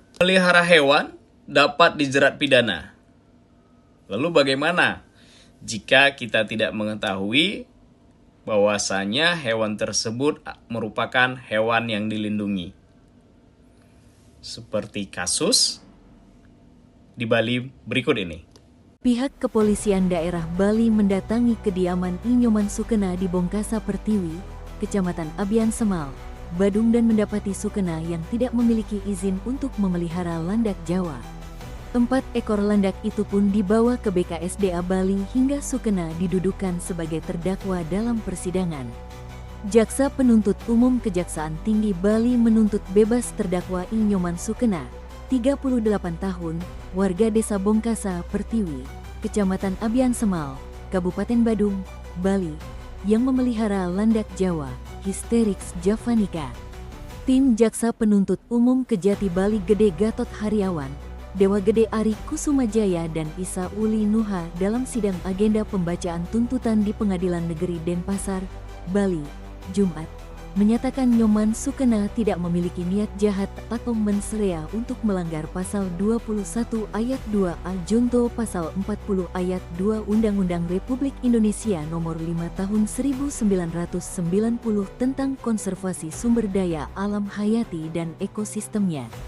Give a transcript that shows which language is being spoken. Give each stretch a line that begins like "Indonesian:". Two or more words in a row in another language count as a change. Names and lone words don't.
Indonesian: Melihara hewan dapat dijerat pidana. Lalu bagaimana jika kita tidak mengetahui bahwasanya hewan tersebut merupakan hewan yang dilindungi? Seperti kasus di Bali berikut ini. Pihak kepolisian daerah Bali mendatangi kediaman I Nyoman Sukena di Bongkasa Pertiwi, Kecamatan Abian Semal, Badung dan mendapati Sukena yang tidak memiliki izin untuk memelihara landak Jawa. 4 ekor landak itu pun dibawa ke BKSDA Bali hingga Sukena didudukan sebagai terdakwa dalam persidangan. Jaksa Penuntut Umum Kejaksaan Tinggi Bali menuntut bebas terdakwa I Nyoman Sukena, 38 tahun, warga Desa Bongkasa Pertiwi, Kecamatan Abian Semal, Kabupaten Badung, Bali, yang memelihara landak Jawa, Hysterix javanica. Tim Jaksa Penuntut Umum Kejati Bali Gede Gatot Haryawan, Dewa Gede Ari Kusumajaya dan Isa Uli Nuha dalam sidang agenda pembacaan tuntutan di Pengadilan Negeri Denpasar, Bali, Jumat, menyatakan Nyoman Sukena tidak memiliki niat jahat atau mensrea untuk melanggar pasal 21 ayat 2A junto pasal 40 ayat 2 Undang-Undang Republik Indonesia Nomor 5 Tahun 1990 tentang konservasi sumber daya alam hayati dan ekosistemnya.